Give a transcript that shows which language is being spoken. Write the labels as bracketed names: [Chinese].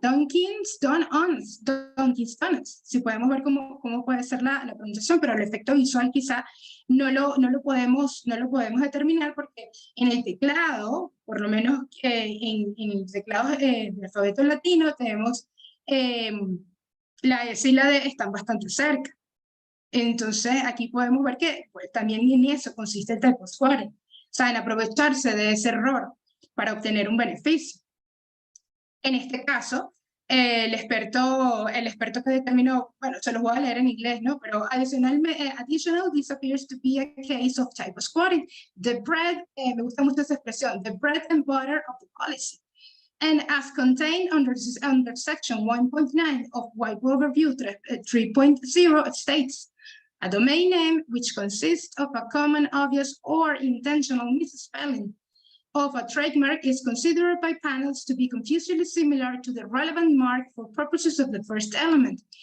[Spanish] Dunkin's Donuts. Si podemos ver cómo puede ser la pronunciación, pero el efecto visual quizá no lo podemos determinar porque en el teclado, por lo menos en el teclado del alfabeto latino, tenemos la S y la D están bastante cerca. Entonces aquí podemos ver que pues, también en eso consiste el typo squaring. O sea, en aprovecharse de ese error para obtener un beneficio. En este caso, el experto que determinó, bueno, se los voy a leer en inglés, ¿no? [English] Pero additional, this appears to be a case of typo squatting. The bread, [Spanish] me gusta mucho esa expresión, [English] the bread and butter of the policy. And as contained under section 1.9 of White Overview 3.0, it states, a domain name which consists of a common, obvious, or intentional misspelling of a trademark is considered by panels to be confusedly similar to the relevant mark for purposes of the first element.